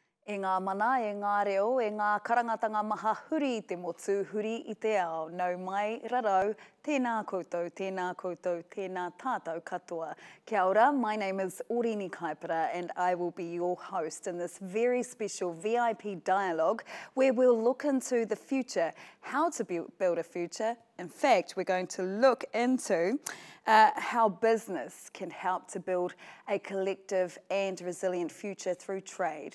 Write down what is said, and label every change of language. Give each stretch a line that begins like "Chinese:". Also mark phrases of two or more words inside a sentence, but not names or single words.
Māori: E ngā mana, e ngā reo, e ngā karangatanga maha huri i te motu, huri i te ao. Nau mai rarau, tēnā koutou, tēnā koutou, tēnā tātou katoa. Kia ora,
English: my name is Oriini Kaipara and I will be your host in this very special VIP dialogue where we'll look into the future, how to build a future. In fact, we're going to look into how business can help to build a collective and resilient future through trade.